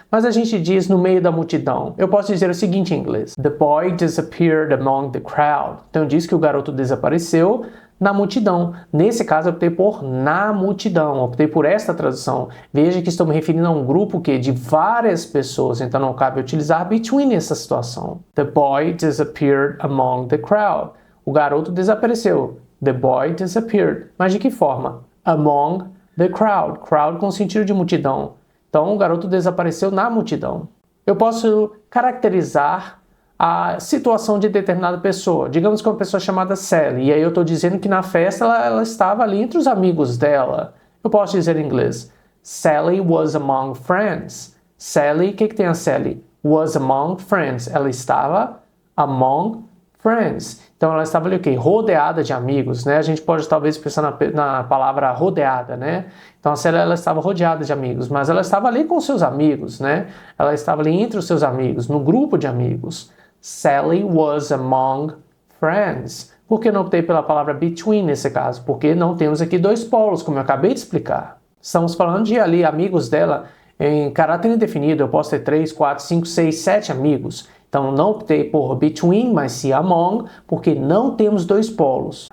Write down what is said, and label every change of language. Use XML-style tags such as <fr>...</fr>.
<pt>Mas a gente diz no meio da multidão. Eu posso dizer o seguinte em inglês:</pt> <en>The boy disappeared among the crowd.</en> <pt>Então diz que o garoto desapareceu na multidão. Nesse caso, eu optei por na multidão. Optei por esta tradução. Veja que estou me referindo a um grupo de várias pessoas. Então não cabe utilizar between nessa situação.</pt> <en>The boy disappeared among the crowd.</en> <pt>O garoto desapareceu.</pt> <en>The boy disappeared.</en> <pt>Mas de que forma?</pt> <en>Among the crowd.</en> <pt>Crowd com sentido de multidão. Então, o garoto desapareceu na multidão. Eu posso caracterizar a situação de determinada pessoa. Digamos que uma pessoa chamada Sally. E aí eu estou dizendo que na festa ela estava ali entre os amigos dela. Eu posso dizer em inglês:</pt> <en>Sally was among friends.</en> <pt>Sally, o que tem a Sally?</pt> <en>Was among friends.</en> <pt>Ela estava</pt> <en>among friends.</en> <pt>Então ela estava ali o quê? Rodeada de amigos, né? A gente pode talvez pensar na palavra rodeada, né? Então a Sally, ela estava rodeada de amigos, mas ela estava ali com seus amigos, né? Ela estava ali entre os seus amigos, no grupo de amigos.</pt> <en>Sally was among friends.</en> <pt>Por que não optei pela palavra between nesse caso? Porque não temos aqui dois polos, como eu acabei de explicar. Estamos falando de ali amigos dela em caráter indefinido. Eu posso ter 3, 4, 5, 6, 7 amigos. Então não optei por between, mas sim among, porque não temos dois polos.</pt>